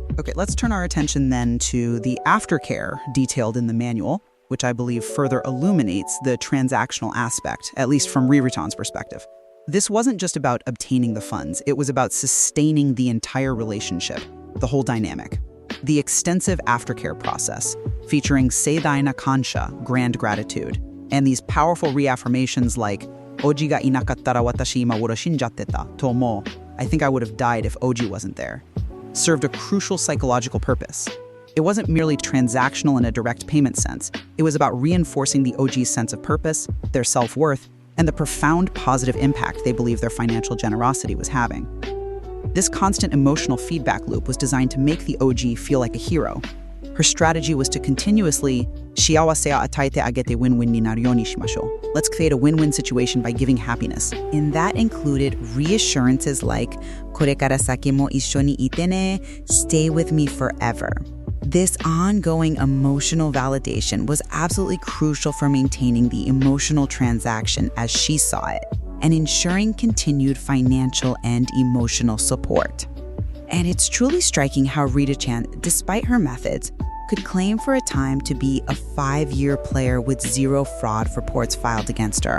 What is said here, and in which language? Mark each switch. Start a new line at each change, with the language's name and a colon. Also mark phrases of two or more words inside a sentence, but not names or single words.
English: Okay, let's turn our attention then to the aftercare detailed in the manual, which I believe further illuminates the transactional aspect, at least from Riri-chan's perspective. This wasn't just about obtaining the funds, it was about sustaining the entire relationship, the whole dynamic. The extensive aftercare process, featuring
Japanese: 盛大な感謝,
English: grand gratitude, and these powerful reaffirmations like,
Japanese: おじがいなかったら私今
English: would have
Japanese: 死んじゃってた、とも.
English: I think I would have died if Oji wasn't there. Served a crucial psychological purpose. It wasn't merely transactional in a direct payment sense. It was about reinforcing the OG's sense of purpose, their self-worth, and the profound positive impact they believed their financial generosity was having. This constant emotional feedback loop was designed to make the OG feel like a hero. Her strategy was to continuously
Japanese: 幸せは与えてあげてwin-winになるようにしましょう.
English: Let's create a win-win situation by giving happiness. And that included reassurances like
Japanese: これから先も一緒にいてね,
English: stay with me forever. This ongoing emotional validation was absolutely crucial for maintaining the emotional transaction as she saw it and ensuring continued financial and emotional support. And it's truly striking how Rita-chan, despite her methods, could claim for a time to be a 5-year player with 0 fraud reports filed against her.